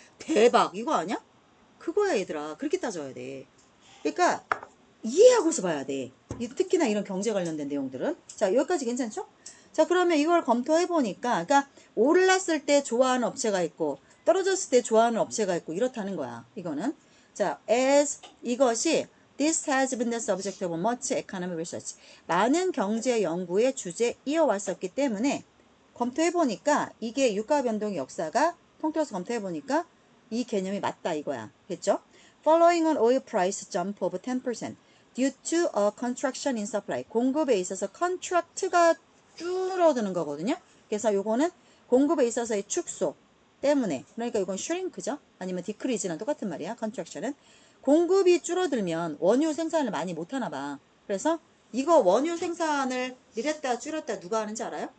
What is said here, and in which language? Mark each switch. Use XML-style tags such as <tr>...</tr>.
<ko>대박. 이거 아니야? 그거야 얘들아. 그렇게 따져야 돼. 그러니까 이해하고서 봐야 돼. 특히나 이런 경제 관련된 내용들은. 자, 여기까지 괜찮죠? 자, 그러면 이걸 검토해 보니까, 그러니까 올랐을 때 좋아하는 업체가 있고 떨어졌을 때 좋아하는 업체가 있고 이렇다는 거야. 이거는.</ko> <en>자, as</en> <ko>이것이</ko> <en>this has been the subject of much economic research.</en> <ko>많은 경제 연구의 주제 이어왔었기 때문에 검토해 보니까 이게 유가 변동의 역사가 통틀어서 검토해 보니까 이 개념이 맞다 이거야. 됐죠?</ko> <en>Following an oil price jump of 10% due to a contraction in supply.</en> <ko>공급에 있어서 contract가 줄어드는 거거든요. 그래서 요거는 공급에 있어서의 축소 때문에, 그러니까 이건 shrink죠. 아니면 decrease랑 똑같은 말이야. contraction은. 공급이 줄어들면 원유 생산을 많이 못하나 봐. 그래서 이거 원유 생산을 늘렸다 줄였다 누가 하는지 알아요?</ko>